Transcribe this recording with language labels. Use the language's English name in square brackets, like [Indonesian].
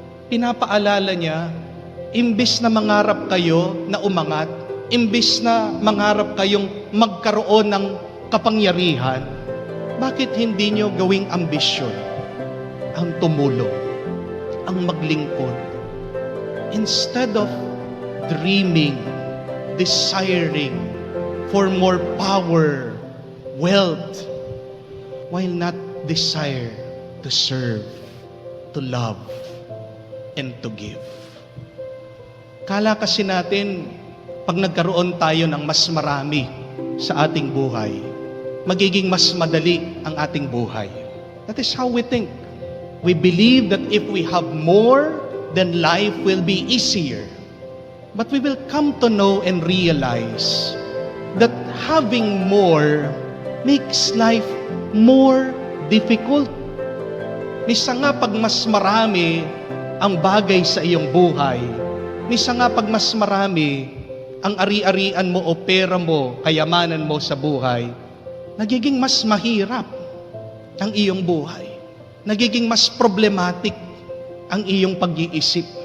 [Filipino] Pinapaalala niya, imbis na mangarap kayo na umangat, imbis na mangarap kayong magkaroon ng kapangyarihan, bakit hindi nyo gawing ambisyon ang tumulong, ang maglingkod? [English] Instead of dreaming, desiring for more power, wealth, while not desire to serve, to love, and to give. [Filipino] Kala kasi natin, pag nagkaroon tayo ng mas marami sa ating buhay, magiging mas madali ang ating buhay. [English] That is how we think. We believe that if we have more, then life will be easier. But we will come to know and realize that having more makes life more difficult. [Filipino] Minsan nga pag mas marami ang bagay sa iyong buhay, minsan nga pag mas marami ang ari-arian mo o pera mo, kayamanan mo sa buhay, nagiging mas mahirap ang iyong buhay. Nagiging mas problematic ang iyong pag-iisip.